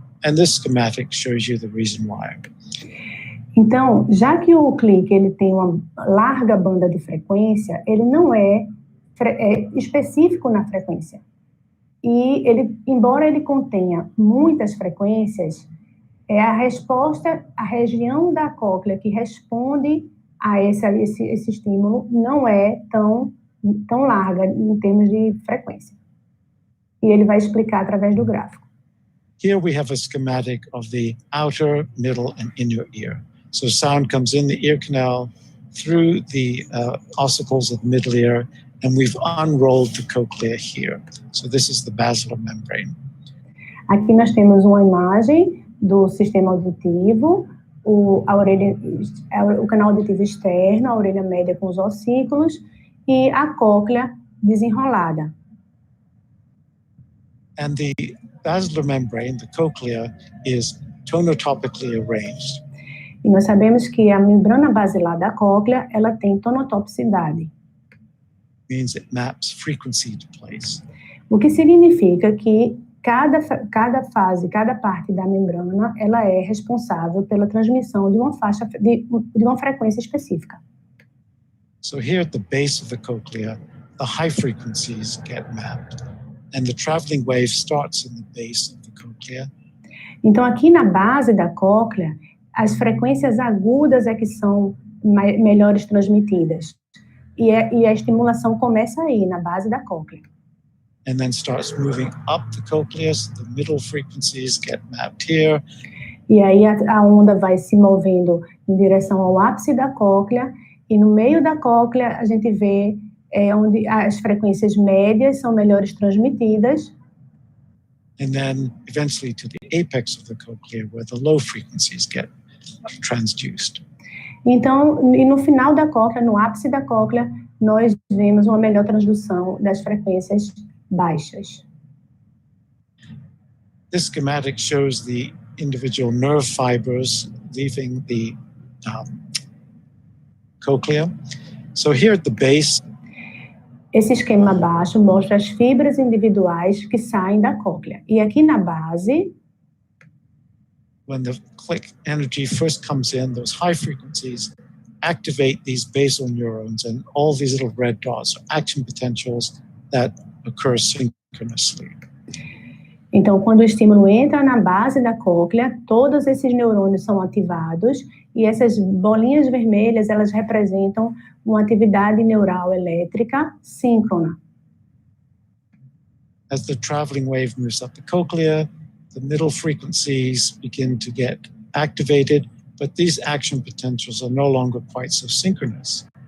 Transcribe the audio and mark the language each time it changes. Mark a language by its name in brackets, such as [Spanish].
[English] And this schematic shows you the reason why. [Portuguese] Então, já que o clique ele tem uma larga banda de frequência, ele não é específico na frequência. E ele, embora ele contenha muitas frequências, a resposta, a região da cóclea que responde a esse estímulo não é tão larga em termos de frequência. E ele vai explicar através do gráfico. [English] Here we have a schematic of the outer, middle, and inner ear. So sound comes in the ear canal, through the ossicles of the middle ear, and we've unrolled the cochlea here. So this is the basilar membrane. [Portuguese] Aqui nós temos uma imagem do sistema auditivo, o canal auditivo externo, a orelha média com os ossículos e a cóclea desenrolada. [English] And the basilar membrane, the cochlea, is tonotopically arranged. [Portuguese] E nós sabemos que a membrana basilar da cóclea, ela tem tonotopicidade. [English] Means it maps frequency to place. [Portuguese] O que significa que cada fase, cada parte da membrana, ela é responsável pela transmissão de uma faixa de uma frequência específica. [English] So here at the base of the cochlea, the high frequencies get mapped, and the traveling wave starts in the base of the cochlea. [Portuguese] Então aqui na base da cóclea, as frequências agudas é que são melhores transmitidas. E a estimulação começa aí, na base da cóclea. [English] And then starts moving up the cochlea, so the middle frequencies get mapped here. [Portuguese] E aí a onda vai se movendo em direção ao ápice da cóclea, e no meio da cóclea a gente vê onde as frequências médias são melhores transmitidas. [English] And then eventually to the apex of the cochlea, where the low frequencies get transduced. [Portuguese] Então, e no final da cóclea, no ápice da cóclea, nós vemos uma melhor transdução das frequências baixas. [English] This schematic shows the individual nerve fibers leaving the cochlea. So here at the base, [Portuguese] esse esquema abaixo mostra as fibras individuais que saem da cóclea. E aqui na base, [English] when the click energy first comes in, those high frequencies activate these basal neurons, and all these little red dots are action potentials that occur synchronously. [Portuguese] Então, quando o estímulo entra na base da cóclea, todos esses neurônios são ativados, e essas bolinhas vermelhas, elas representam uma atividade neural elétrica síncrona. [English] As the traveling wave moves up the cochlea, the middle frequencies begin to get activated, but these action potentials are no longer quite so synchronous.